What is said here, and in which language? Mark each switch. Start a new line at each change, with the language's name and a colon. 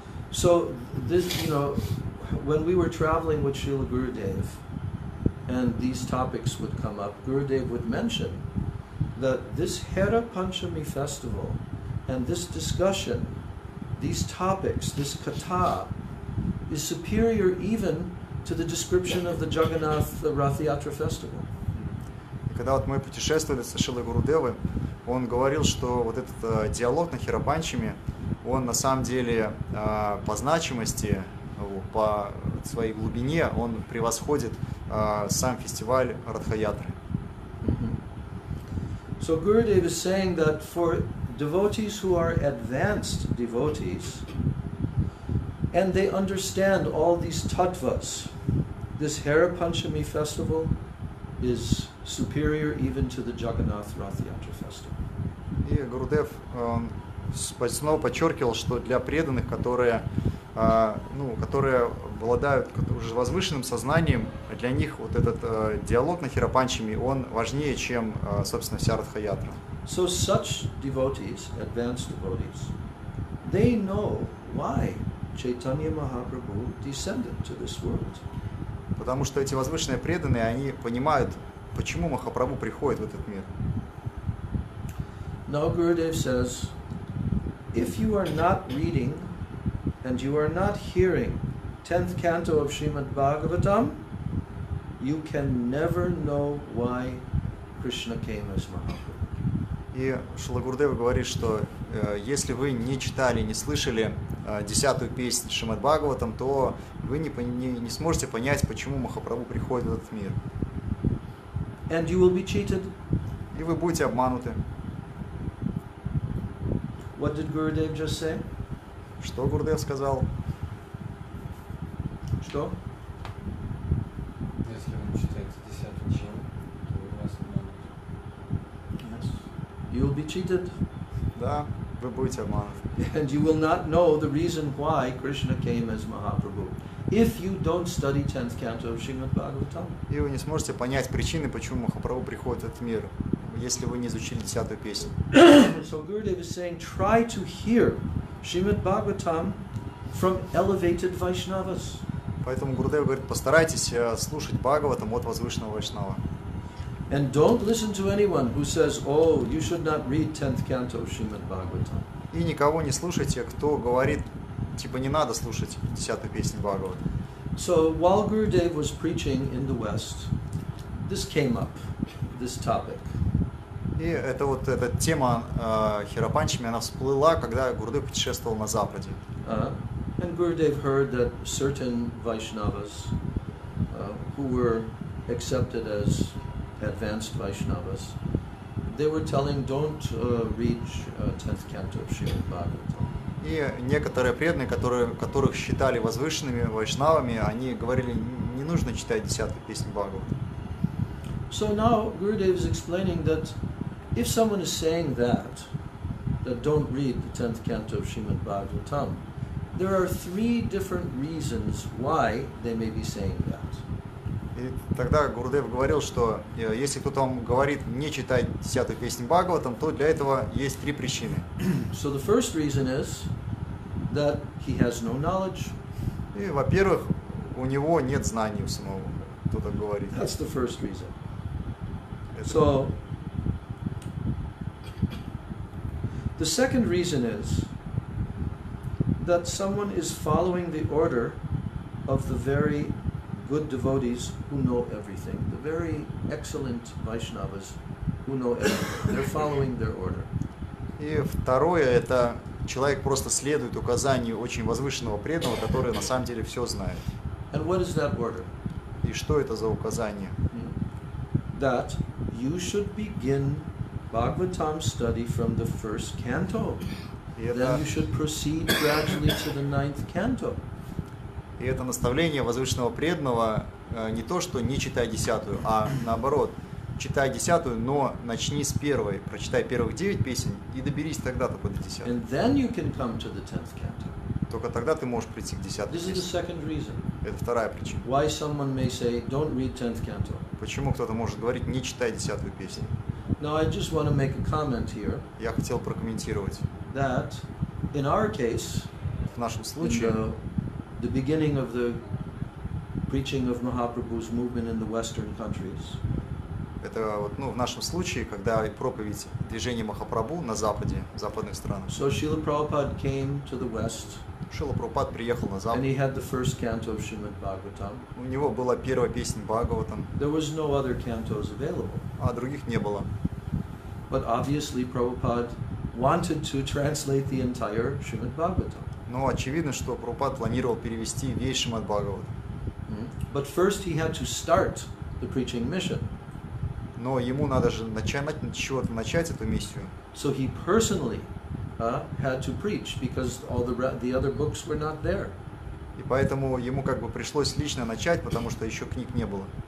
English: So this, when we were traveling with Srila Gurudev, and these topics would come up, Gurudev would mention that this Hera Panchami festival and this discussion, these topics, this Katha, is superior even to the description of the Jagannath Rath Yatra festival.
Russian: Когда вот мы путешествовали со Шрилой Гурудевой, он говорил, что вот этот диалог на Херапанчами, он на самом деле по значимости, по своей глубине, он превосходит сам фестиваль Радха-ятры.
English: So Gurudev is saying that for devotees who are advanced devotees, and they understand all these tattvas, this Hera Panchami festival is superior even to the Jagannath Rath Yatra festival.
Russian: И Гурудев снова подчеркивал, что для преданных, которые обладают уже возвышенным сознанием, для них вот этот диалог на Херапанчами, он важнее, чем, собственно, вся Радха-ятра.
English: So such devotees, advanced devotees, they know why Chaitanya Mahaprabhu descended to this world.
Russian: Потому что эти возвышенные преданные, они понимают, почему Махапрабху приходит в этот мир.
English: Now Gurudev says, if you are not reading and you are not hearing 10th canto of Srimad Bhagavatam, you can never know why Krishna came as Mahaprabhu.
Russian: И Шрила Гурудева говорит, что если вы не читали, не слышали 10-ю песню Шримад Бхагаватам, то вы не сможете понять, почему Махапрабху приходит в этот мир.
English: And you will be cheated.
Russian: И вы будете обмануты.
English: What did Gurudev just say?
Russian: Что Гурудев сказал? Что? Если вы читаете 10-ю чему, то вы вас обманут.
English: Yes. You will be cheated.
Russian: Да, вы будете обмануты.
English: And you will not know the reason why Krishna came as Mahaprabhu. if you don't study 10th canto of Srimad Bhagavatam.
Russian: И вы не сможете понять причины, почему Махапрабху приходит в этот мир, если вы не изучили 10-ю песню.
English: So Gurudev is saying, try to hear Srimad Bhagavatam from elevated Vaishnavas.
Russian: Поэтому Гурудев говорит, постарайтесь слушать Бхагаватам от возвышенного Вайшнава.
English: And don't listen to anyone who says, oh, you should not read 10th canto of Srimad Bhagavatam.
Russian: И никого не слушайте, кто говорит, типа не надо слушать 10-ю песню Бхагавата.
English: So while Gurudev was preaching in the West, this came up, this topic.
Russian: И это вот эта тема Хирапанчами, она всплыла, когда Гурудев путешествовал на Западе.
English: And Gurudev heard that certain Vaishnavas who were accepted as advanced Vaishnavas, they were telling, don't read 10th canto of Srimad Bhagavatam.
Russian: И некоторые преданные, которых считали возвышенными вайшнавами, они говорили, не нужно читать 10-ю песню Бхагавата.
English: So now Gurudev is explaining that if someone is saying that don't read the 10th canto of Srimad Bhagavatam, there are 3 different reasons why they may be saying that.
Russian: И тогда Гурудев говорил, что если кто-то вам говорит не читать 10-ю песню Бхагаватам, то для этого есть 3 причины.
English: So the first reason is that he has no knowledge.
Russian: И, во-первых, у него нет знаний у самого, кто так говорит.
English: That's the first reason. So the second reason is that someone is following the order of the very good devotees who know everything, the very excellent Vaishnavas who know everything. They're following their order.
Russian: И второе, это человек просто следует указанию очень возвышенного преданного, который на самом деле все знает.
English: And what is that order?
Russian: И что это за указание?
English: That you should begin Bhagavatam study from the first canto. Then you should proceed gradually to the 9th canto.
Russian: И это наставление возвышенного преданного не то, что не читай 10-ю, а наоборот, читай 10-ю, но начни с первой, прочитай первых 9 песен и доберись тогда только до 10-й.
English: And then you can come to the 10th canto.
Russian: Только тогда ты можешь прийти к 10-й
English: This is the
Russian: песне.
English: second reason.
Russian: Это вторая причина.
English: Why someone may say, don't read 10th canto.
Russian: Почему кто-то может говорить, не читай 10-ю песню?
English: Now I just want to make a comment here.
Russian: Я хотел прокомментировать.
English: That in our case,
Russian: В нашем
English: in
Russian: случае,
English: the beginning of the preaching of Mahaprabhu's movement in the Western countries,
Russian: это вот, в нашем случае, когда проповедь движения Махапрабху на Западе, в западных странах,
English: so Srila Prabhupada came to the West,
Russian: Шрила Прабхупад приехал на
English: and
Russian: Запад.
English: he had the first canto of Srimad Bhagavatam.
Russian: У него была первая песня Бхагаватам,
English: There was no other cantos available.
Russian: а других не было.
English: But obviously Prabhupada wanted to translate the entire Srimad Bhagavatam.
Russian: Но очевидно, что Прабхупад планировал перевести весь Шримад Бхагават.
English: But first he had to start the preaching mission.
Russian: Но ему надо же с чего-то начать эту миссию.
English: So he personally had to preach because all the other books were not there.
Russian: И поэтому ему как бы пришлось лично начать, потому что еще книг не было.